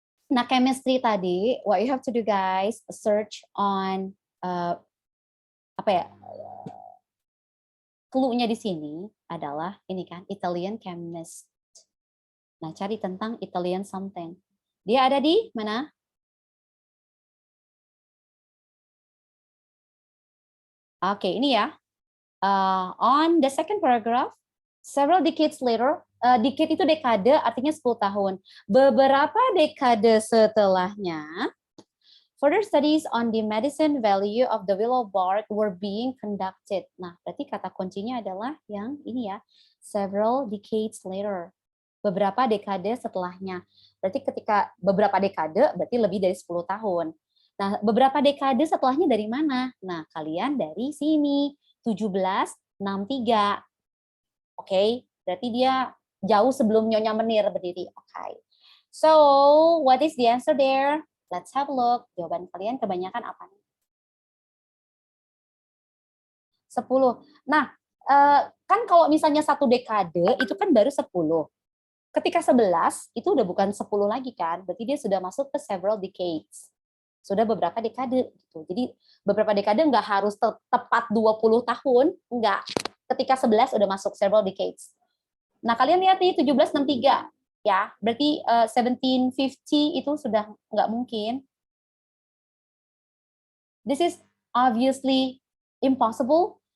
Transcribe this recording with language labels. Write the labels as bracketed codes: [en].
[en] Nah chemistry tadi, what you have to do guys, search on [id] apa ya? clue-nya di sini adalah ini kan, Italian chemist. Nah, cari tentang Italian something. Dia ada di mana? Oke, ini ya. [en] On the second paragraph, several decades later, decade [id] itu dekade, artinya 10 tahun. Beberapa dekade setelahnya, [en] further studies on the medicine value of the willow bark were being conducted. [id] Nah, berarti kata kuncinya adalah yang ini ya, [en] several decades later. [id] Beberapa dekade setelahnya. Berarti ketika beberapa dekade, berarti lebih dari 10 tahun. Nah, beberapa dekade setelahnya dari mana? Nah, kalian dari sini, 1763. Oke, berarti dia jauh sebelum Nyonya Menir berdiri. Oke. [en] So, what is the answer there? Let's have a look. [id] Jawaban kalian kebanyakan apa nih? 10. Nah, kan kalau misalnya satu dekade, itu kan baru 10. Ketika 11, itu udah bukan 10 lagi kan, berarti dia sudah masuk ke [en] several decades. [id] Sudah beberapa dekade. Gitu. Jadi beberapa dekade nggak harus tepat 20 tahun, nggak. Ketika 11 udah masuk [en] several decades. [id] Nah, kalian lihat nih 1763. Ya, berarti 1750 itu sudah nggak mungkin. [en] This is obviously impossible.